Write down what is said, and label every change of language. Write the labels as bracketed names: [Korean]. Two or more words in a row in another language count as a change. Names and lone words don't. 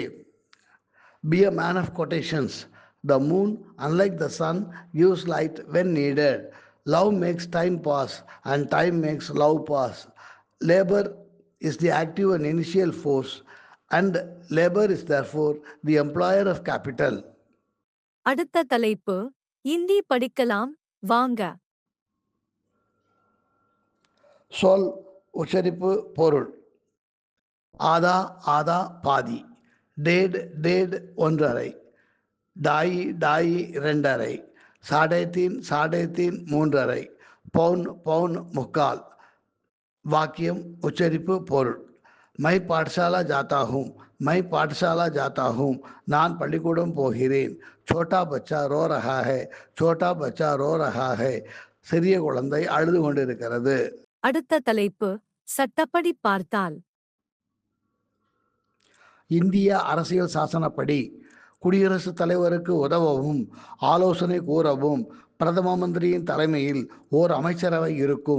[English] Be a man of quotations. The moon, unlike the sun, gives light when needed. Love makes time pass and time makes love pass. Labor is the active and initial force, and labor is therefore the employer of capital. [Tamil] அடுத்த தலைப்பு இந்தி படிக்கலாம் வாங்க. சொல், உச்சரிப்பு, பொருள். [Hindi] आधा आधा பாதி, डेढ़ डेढ़ 1.5, ढाई ढाई 2.5, साढ़े तीन 3.5, पौन पौन मुक्काल. [Tamil] வாக்கியம் உச்சரிப்பு பொருள். [Hindi] मैं पाठशाला जाता हूँ, मैं पाठशाला जाता हूँ, [Tamil] நான் பள்ளிக்கூடம் போகிறேன். [Hindi] छोटा बच्चा रो रहा है, छोटा बच्चा रो रहा है, [Tamil] சிறிய குழந்தை அழுது கொண்டிருக்கிறது. அடுத்த தலைப்பு சட்டப்படி பார்த்தால். இந்திய அரசியல் சாசனப்படி குடியரசுத் தலைவருக்கு உதவவும் ஆலோசனை கூறவும் பிரதம மந்திரியின் தலைமையில் ஓர் அமைச்சரவை இருக்கும்.